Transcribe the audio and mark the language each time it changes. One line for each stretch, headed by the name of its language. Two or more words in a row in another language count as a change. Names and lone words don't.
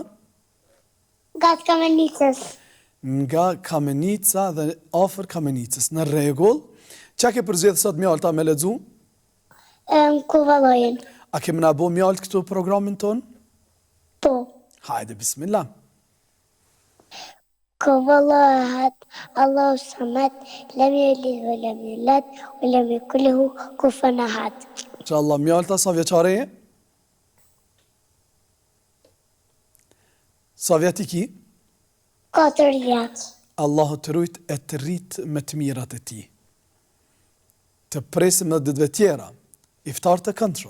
Albanian: Nga Kamenicës. Nga Kamenica dhe afër Kamenicës. Në rregull. Qa ke përzgjedh sot Mjalta me lexu? Kuvallojën. A kemi na bo Mjalt këtu programin ton? Po. Hajde, bismillah.
Arabic: قل هو الله أحد الله الصمد لم يلد ولم يولد ولم يكن له كفوا أحد.
Albanian: Inshallah, Mjalta, sa vjeçare je? Sa vjet i ki? 4 vjet. Allahu të rujt e të rrit me të mirat e ti. Të presim në ditëve tjera, iftar të këndshëm.